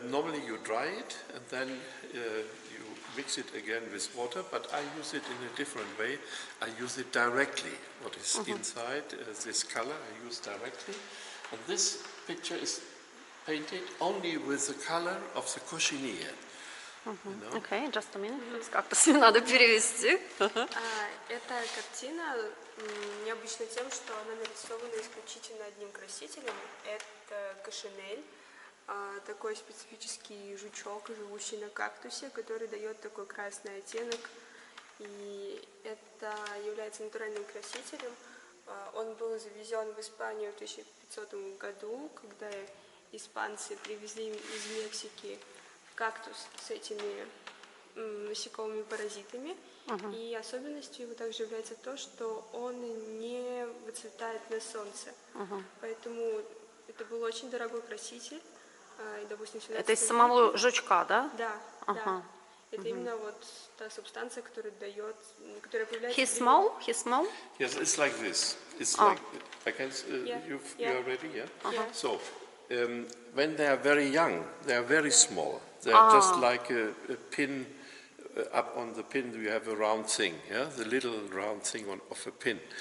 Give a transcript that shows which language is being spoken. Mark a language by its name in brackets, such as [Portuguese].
[English] Normally you dry it, and then you mix it again with water, but I use it in a different way. I use it directly. What is inside this color I use directly. And this picture is painted only with the color of the cochinille. You know? Okay, just a minute. [Russian] Как-то надо перевести. Эта картина необычна тем, что она нарисована исключительно одним красителем. Это кошинель, такой специфический жучок, живущий на кактусе, который дает такой красный оттенок. И это является натуральным красителем. Он был завезен в Испанию в 1500 году, когда испанцы привезли из Мексики кактус с этими насекомыми паразитами. И особенностью его также является то, что он не выцветает на солнце. Поэтому это был очень дорогой краситель. И, допустим, это из самого жучка, да? Да, да. Это именно вот та субстанция, которая дает, которая появляется... [English] He's small? Yes, it's like this. It's like, I can, you are ready, yeah? So, when they are very young, they are very small. They are just like a pin. Up on the pin you have a round thing, yeah, the little round thing of a pin.